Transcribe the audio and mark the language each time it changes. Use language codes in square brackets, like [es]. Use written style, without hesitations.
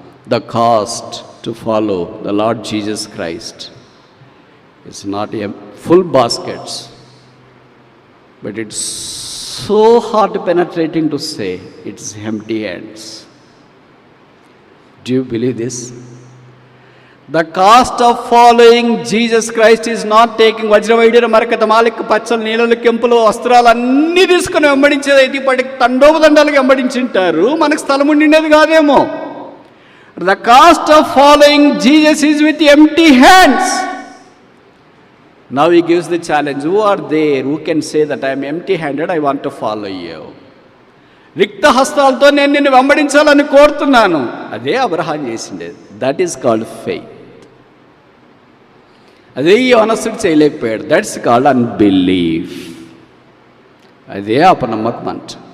[en] The cost to follow the lord Jesus Christ it's not a full baskets, but it's so heart penetrating to say it's empty hands. Do you believe this? The cost of following Jesus Christ is not taking [te] వజ్రవైడ్యుల మరకత మాలిక పచ్చలు నీళ్ళలు కెంపులు వస్త్రాలు అన్నీ తీసుకుని వెంబడించేది. అయితే ఇప్పటికి తండోపదండాలకు వెంబడించుంటారు, మనకు స్థలం ఉండిండేది కాదేమో. [en] The cost of following Jesus is with empty hands. Now he gives the challenge. Who are there who can say that I am empty handed, I want to follow you? [te] రిక్త హస్తాలతో నేను నిన్ను వెంబడించాలని కోరుతున్నాను. అదే Abraham చేసిండేది. [en] That is called faith. [te] అదే ఈ యవనస్తుడు చేయలేకపోయాడు. [en] That's called unbelief. [te] అదే అపనమ్మకం అంట.